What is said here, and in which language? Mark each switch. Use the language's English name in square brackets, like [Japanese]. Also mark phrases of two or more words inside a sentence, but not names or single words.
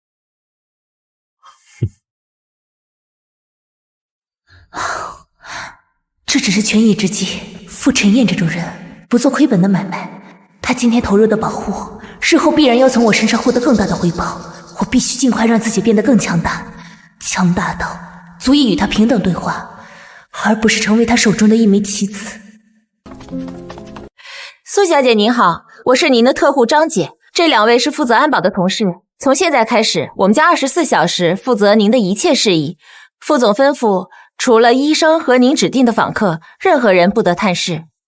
[Chinese] 这只是权宜之計，傅晨燕這種人不做虧本的買賣，他今天投入的保護，日後必然要從我身上獲得更大的回報。我必須盡快讓自己變得更強大，強大到足以與他平等對話，而不是成為他手中的一枚棋子。蘇小姐您好，我是您的特護張姐，這2位是負責安保的同事。從現在開始，我們將24小時負責您的一切事宜。副總吩咐，除了醫生和您指定的訪客，任何人不得探視。